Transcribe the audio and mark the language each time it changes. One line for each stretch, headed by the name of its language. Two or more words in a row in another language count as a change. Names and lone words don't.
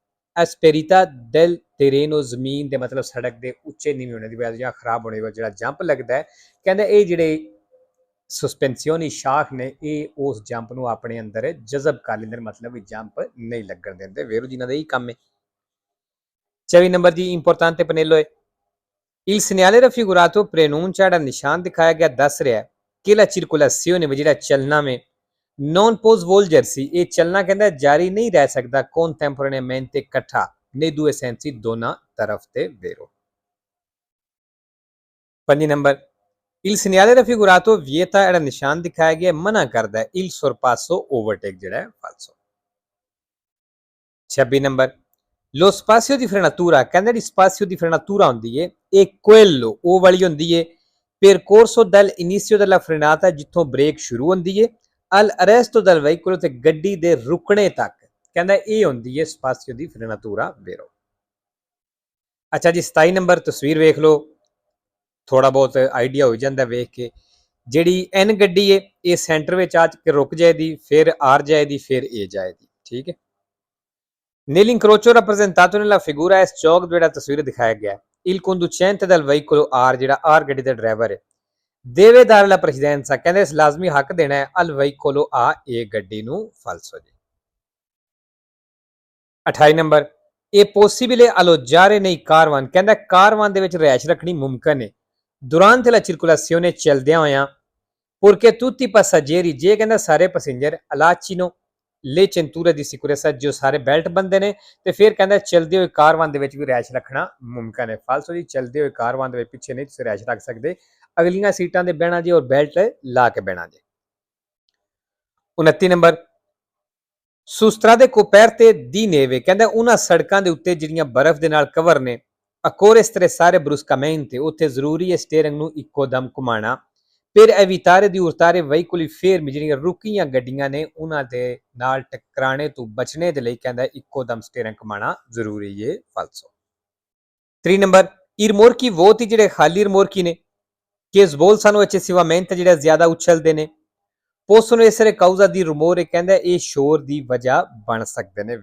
Italian: dalla asperità del terreno,
Punjabi: ਜ਼ਮੀਨ ਦੇ ਮਤਲਬ ਸੜਕ ਦੇ ਉੱਚੇ ਨੀਵੇਂ ਹੋਣੇ ਦੀ ਵਜ੍ਹਾ ਜਾਂ ਖਰਾਬ ਹੋਣੇ ਦੀ ਵਜ੍ਹਾ ਜਿਹੜਾ ਜੰਪ ਲੱਗਦਾ ਹੈ, ਕਹਿੰਦਾ ਇਹ ਜਿਹੜੇ ਸਸਪੈਂਸੀਓਨੀ ਸ਼ਾਖ ਨੇ ਇਹ ਉਸ ਜੰਪ ਨੂੰ ਆਪਣੇ ਅੰਦਰ ਜਜ਼ਬ ਕਰ ਲੈਂਦੇ, ਮਤਲਬ ਵੀ ਜੰਪ ਨਹੀਂ ਲੱਗਣ ਦਿੰਦੇ। ਵੇਰੋ ਜਿਨ੍ਹਾਂ ਦਾ ਇਹੀ ਕੰਮ ਹੈ। 24 ਨੰਬਰ ਦੀ ਇੰਪੋਰਟਾਂਤੇ ਪਨੇਲੋ ਹੈ।
Italian: Il segnale raffigurato preannuncia
Punjabi: ਜਿਹੜਾ ਨਿਸ਼ਾਨ ਦਿਖਾਇਆ ਗਿਆ ਦੱਸ ਰਿਹਾ ਕਿ
Italian: la circolazione
Punjabi: ਜਿਹੜਾ ਚੱਲਣਾ में
Italian: non può svolgersi,
Punjabi: ਇਹ ਚੱਲਣਾ ਕਹਿੰਦਾ ਜਾਰੀ ਨਹੀਂ ਰਹਿ ਸਕਦਾ contemporaneamente ਇਕੱਠਾ
Italian: nei due sensi
Punjabi: ਦੋਨਾਂ ਤਰਫ ਤੇ ਵੇਰੋ। 5 ਨੰਬਰ
Italian: il segnale raffigurato vieta
Punjabi: ਜਿਹੜਾ ਨਿਸ਼ਾਨ ਦਿਖਾਇਆ ਗਿਆ ਮਨਾ ਕਰਦਾ ਹੈ
Italian: il sorpasso
Punjabi: overtake ਜਿਹੜਾ ਹੈ falso। 26 ਨੰਬਰ
Italian: lo spazio di frenatura
Punjabi: ਕਹਿੰਦਾ ਜਿਹੜੀ
Italian: spazio di frenatura
Punjabi: ਹੁੰਦੀ ਹੈ ਇਹ quello ਉਹ ਵਾਲੀ ਹੁੰਦੀ ਹੈ
Italian: percorso dall'inizio della frenata
Punjabi: ਜਿੱਥੋਂ ਬ੍ਰੇਕ ਸ਼ੁਰੂ ਹੁੰਦੀ ਹੈ
Italian: al arresto del veicolo
Punjabi: ਤੇ ਗੱਡੀ ਦੇ ਰੁਕਣੇ ਤੱਕ ਕਹਿੰਦਾ ਇਹ ਹੁੰਦੀ ਹੈ
Italian: spazio di frenatura vero।
Punjabi: ਅੱਛਾ ਜੀ 27 ਨੰਬਰ ਤਸਵੀਰ ਵੇਖ ਲਓ, ਥੋੜਾ ਬਹੁਤ ਆਈਡੀਆ ਹੋ ਜਾਂਦਾ ਵੇਖ ਕੇ। ਜਿਹੜੀ ਐਨ ਗੱਡੀ ਹੈ ਇਹ ਸੈਂਟਰ ਵਿੱਚ ਆ ਕੇ ਰੁਕ ਜਾਏਗੀ, ਫਿਰ ਆਰ ਜਾਏਗੀ, ਫਿਰ ਏ ਜਾਏਗੀ, ਠੀਕ ਹੈ।
Italian: Nell'incrocio rappresentato nella figura
Punjabi: ਇਸ ਚੌਕ ਜਿਹੜਾ ਤਸਵੀਰ ਦਿਖਾਇਆ ਗਿਆ
Italian: il conducente del veicolo R
Punjabi: ਜਿਹੜਾ R ਗੱਡੀ ਦਾ ਡਰਾਈਵਰ ਹੈ
Italian: deve dare la precedenza
Punjabi: ਕਹਿੰਦੇ ਇਸ ਲਾਜ਼ਮੀ ਹੱਕ ਦੇਣਾ ਹੈ
Italian: al veicolo A
Punjabi: ਇਹ ਗੱਡੀ ਨੂੰ falso ਜੀ। 28 ਨੰਬਰ ਇਹ
Italian: possibile alloggiare nei caravan
Punjabi: ਕਹਿੰਦਾ ਕਾਰਵਾਨ ਦੇ ਵਿੱਚ ਰਿਹਾਇਸ਼ ਰੱਖਣੀ ਮੁਮਕਨ ਹੈ
Italian: durante la circolazione
Punjabi: ਚੱਲਦਿਆਂ ਹੋਇਆਂ
Italian: purché tutti i passeggeri
Punjabi: ਜੇ ਕਹਿੰਦਾ ਸਾਰੇ ਪੈਸੇਂਜਰ
Italian: allacino le cinture di sicurezza
Punjabi: ਜੋ ਸਾਰੇ ਬੈਲਟ ਬੰਦੇ ਨੇ ਤੇ ਫਿਰ ਕਹਿੰਦਾ ਚਲਦੇ ਹੋਏ ਕਾਰਵਾਨ ਦੇ ਵਿੱਚ ਵੀ ਰਿਹਾਇਸ਼ ਰੱਖਣਾ ਮੁਮਕਨ ਹੈ ਫਾਲਸੋ ਜੀ। ਚਲਦੇ ਹੋਏ ਕਾਰਵਾਨ ਦੇ ਵਿੱਚ ਪਿੱਛੇ ਨਹੀਂ ਤੁਸੀਂ ਰਿਹਾਇਸ਼ ਰੱਖ ਸਕਦੇ, ਅਗਲੀਆਂ ਸੀਟਾਂ ਤੇ ਬਹਿਣਾ ਜੀ ਔਰ ਬੈਲਟ ਲਾ ਕੇ ਬਹਿਣਾ ਜੀ। 29 ਨੰਬਰ
Italian: su strade coperte di neve
Punjabi: ਕਹਿੰਦਾ ਉਹਨਾਂ ਸੜਕਾਂ ਦੇ ਉੱਤੇ ਜਿਹੜੀਆਂ ਬਰਫ਼ ਦੇ ਨਾਲ ਕਵਰ ਨੇ
Italian: occorre stressare bruscamente
Punjabi: ਉੱਥੇ ਜ਼ਰੂਰੀ ਹੈ ਸਟੀਅਰਿੰਗ ਨੂੰ ਇੱਕੋ ਦਮ ਘੁਮਾਉਣਾ
Italian: per evitare di urtare veicoli fermi
Punjabi: ਜਿਹੜੀਆਂ ਰੁਕੀਆਂ ਗੱਡੀਆਂ ਨੇ ਉਹਨਾਂ ਦੇ ਨਾਲ ਟਕਰਾਣੇ ਤੋਂ ਬਚਣੇ ਦੇ ਲਈ ਕਹਿੰਦਾ ਇੱਕੋ ਦਮ ਸਟੀਅਰਿੰਗ ਘੁਮਾਉਣਾ ਜ਼ਰੂਰੀ ਹੈ ਫਾਲਸੋ। 3 ਨੰਬਰ
Italian: i rimorchi vuoti
Punjabi: ਜਿਹੜੇ ਖਾਲੀ ਰਿਮੋਰਕੀ ਨੇ
Italian: che sbolsano eccessivamente
Punjabi: ਜਿਹੜੇ ਜ਼ਿਆਦਾ ਉਛਲਦੇ ਨੇ
Italian: possono essere causa di rumore
Punjabi: ਕਹਿੰਦਾ ਇਹ ਸ਼ੋਰ ਦੀ ਵਜ੍ਹਾ ਬਣ ਸਕਦੇ ਨੇ।